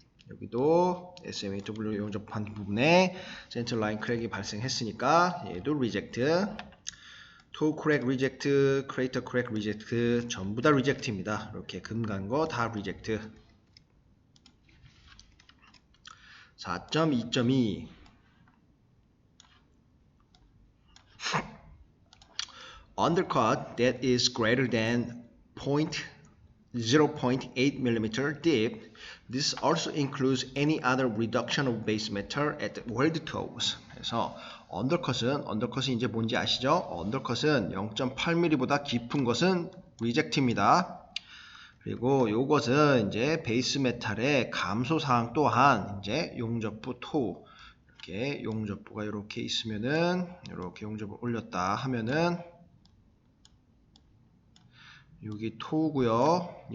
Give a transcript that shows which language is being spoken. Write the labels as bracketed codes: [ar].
[ko] 여기도 SMAW 용접한 부분에 센터라인 크랙이 발생했으니까 얘도 reject, toe crack reject, crater crack reject 전부 다 reject입니다. 이렇게 금간 거 다 reject. [en] 4.2.2 Undercut that is greater than 0.8 mm deep. This also includes any other reduction of base metal at weld toes. [ko] 그래서 언더컷이 이제 뭔지 아시죠? 언더컷은 0.8mm보다 깊은 것은 reject입니다. 그리고 요것은 이제 베이스 메탈의 감소 사항 또한 이제 용접부 토 이렇게 용접부가 이렇게 있으면은 이렇게 용접을 올렸다 하면은 여기 토우고요.